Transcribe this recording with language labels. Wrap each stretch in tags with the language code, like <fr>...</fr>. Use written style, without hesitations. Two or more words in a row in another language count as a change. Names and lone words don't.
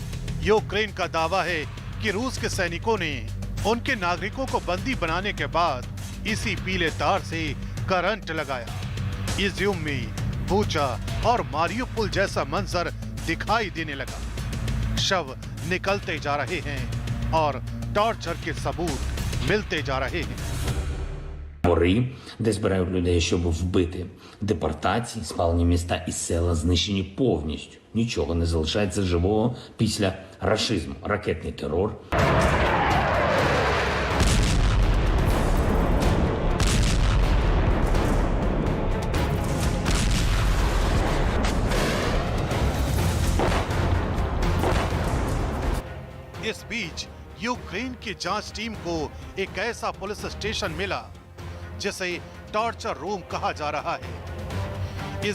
<hi>यूक्रेन का दावा है कि रूस के सैनिकों ने उनके नागरिकों को बंदी बनाने के बाद इसी पीले तार से करंट लगाया। इज्यूम में बूचा और मारियुपोल जैसा मंजर दिखाई देने लगा। शव निकलते जा रहे हैं और टॉर्चर के सबूत मिलते जा रहे हैं।</hi> <uk>Табори, де збирають людей, щоб вбити. Депортації, спалені міста і села знищені повністю. Нічого не залишається живого після рашизму. Ракетний терор.</uk> <hi>इस बीच यूक्रेन की जांच टीम को एक ऐसा पुलिस स्टेशन मिला जिसे</hi> <en>torture room</en> <hi>कहा जा रहा है।</hi>